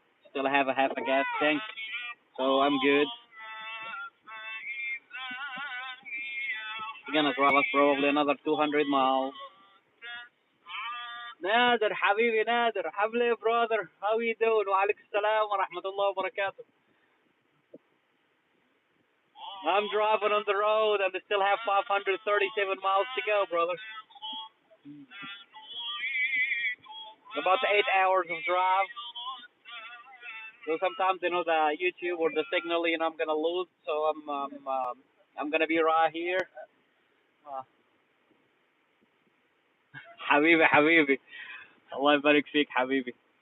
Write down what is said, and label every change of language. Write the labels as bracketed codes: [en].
[en] Still have a half a gas tank, so I'm good. We're gonna drive us probably another 200 miles. [ar] نادر حبيبي نادر حبلي [en] brother, how you doing? [ar] وعليكم السلام ورحمة الله وبركاته. [en] I'm driving on the road and I still have 537 miles to go, brother. About 8 hours of drive. So sometimes, the YouTube or the signal, I'm gonna lose. So I'm gonna be right here. [ar] Uh, حبيبي حبيبي, الله يبارك فيك حبيبي.